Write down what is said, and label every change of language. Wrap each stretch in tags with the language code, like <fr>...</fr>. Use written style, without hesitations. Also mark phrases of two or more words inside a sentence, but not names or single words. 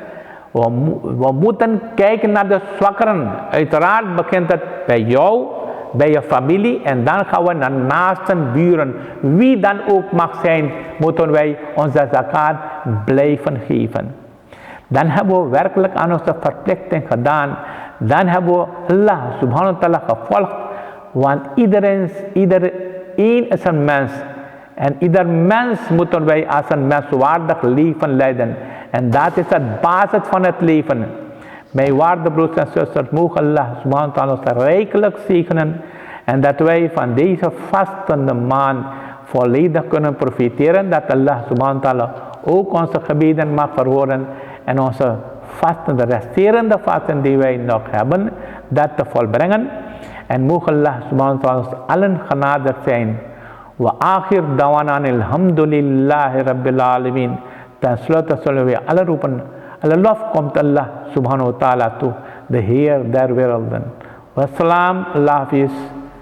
<nl>We moeten kijken naar de zwakkeren. Uiteraard begint het bij jou, bij je familie, en dan gaan we naar naasten, buren. Wie dan ook mag zijn, moeten wij onze zakat blijven geven. Dan hebben we werkelijk aan onze verplichting gedaan. Dan hebben we</nl> <ar>الله سبحانه وتعالى</ar> <nl>gevolgd. Want iedereen is een mens. En ieder mens moeten wij als een menswaardig leven leiden. En dat is het basis van het leven. Mijn waarde broers en zusters, mogen</nl> <ar>الله سبحانه وتعالى</ar> <nl>ons rijkelijk zegenen. En dat wij van deze vastende maand volledig kunnen profiteren. Dat</nl> <ar>الله سبحانه وتعالى</ar> <nl>ook onze gebeden mag verhoren. En onze vasten, de resterende vasten die wij nog hebben, dat te volbrengen. En mogen</nl> <ar>الله سبحانه وتعالى</ar> <nl>ons allen genadig zijn.</nl> <ar>وآخر دعوانا الحمد لله رب العالمين.</ar> <nl>Ten slotte zullen we alle roepen, alle lof komt</nl> <ar>الله سبحانه وتعالى</ar> <nl>toe, de Heer der werelden.</nl> <ar>والسلام,</ar> <ur>اللہ حافظ.</ur>